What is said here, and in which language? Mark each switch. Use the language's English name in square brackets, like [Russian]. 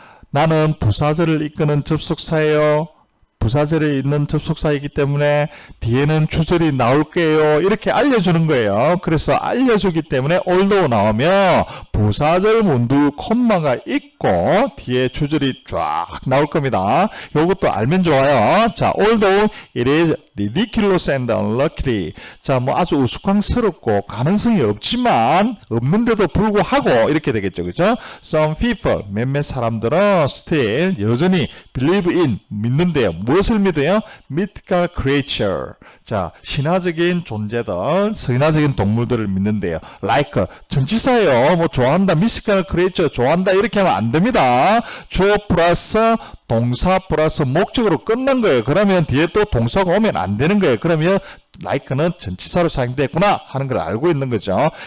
[Korean] 나는 부사절을 이끄는 접속사예요. 부사절에 있는 접속사이기 때문에 뒤에는 주절이 나올 거예요. 이렇게 알려주는 거예요. 그래서 알려주기 때문에 although 나오면 부사절 문두 콤마가 있고 뒤에 주절이 쫙 나올 겁니다. 요것도 알면 좋아요. [English] 자, although it is ridiculous and unlikely. [Korean] 자, 뭐 아주 우스꽝스럽고 가능성이 없지만 없는데도 불구하고 이렇게 되겠죠. 그죠? [English] Some people, [Korean] 몇몇 사람들은 [English] still [Korean] 여전히 [English] believe in [Korean] 믿는데요. 무엇을 믿어요? [English] mythical creature. [Korean] 자, 신화적인 존재들, 신화적인 동물들을 믿는데요. like 전치사예요. 뭐 좋아한다, [English] mythical creature [Korean] 좋아한다 이렇게 하면 안 됩니다. 주어 플러스 동사 플러스 목적으로 끝난 거예요. 그러면 뒤에 또 동사가 오면 안 되는 거예요. 그러면 like는 전치사로 사용됐구나 하는 걸 알고 있는 거죠.